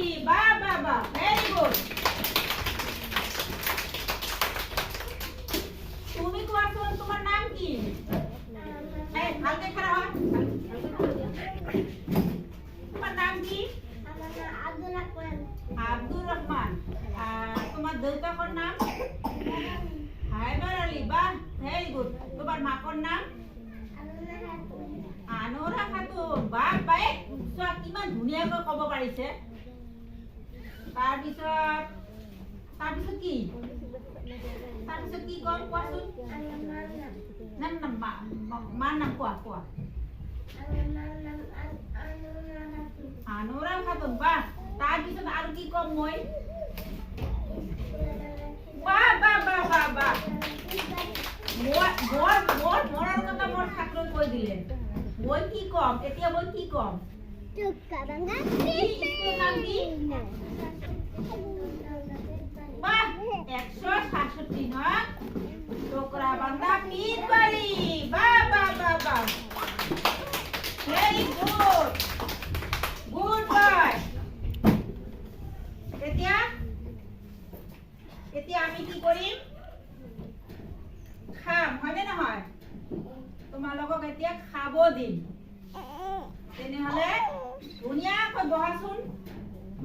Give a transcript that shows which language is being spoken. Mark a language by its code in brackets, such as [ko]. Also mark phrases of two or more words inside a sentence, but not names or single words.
[as] বাহ বাহ বাহ, [en] very good. [as] তুমি কোয়াচোন তোমার নাম কি? এই হালকে খাড়া হয়। তোমার নাম কি? আব্দুর রহমান। তোমার দেউতাকর নাম? হায়দার আলী। বাহ, [en] very good. [as] তোমার মাকর নাম? আনোরা খাতুন। বাহ বাই, চোৱা কিমান ধুনীয়াকৈ ক'ব পাৰিছে। তাৰপিছত কি? তাৰপিছত কি কম কোৱাচোন? নাম নাম মাৰ নাম কোৱা, কোৱা। আনোরা খাতুন। বাহ, তাৰপিছত আৰু কি কম মই? বাহ বাহ বাহ বাহ বাহ। মোৰ মনৰ কথা মোৰ ছাত্ৰই কৈ দিলে। মই কি কম এতিয়া? মই কি কম? নাম কি? বাহ, 166 না? টোকরা বান্দা পিতবাড়ি। বাহ বাহ বাহ বাহ, [en] very good, good boy. [as] এতিয়া আমি কি কৰিম? খাম, হয়নে নহয়? তোমালোকক এতিয়া খাব দিম। তেনেহলে ধুনীয়াকৈ বহাচোন।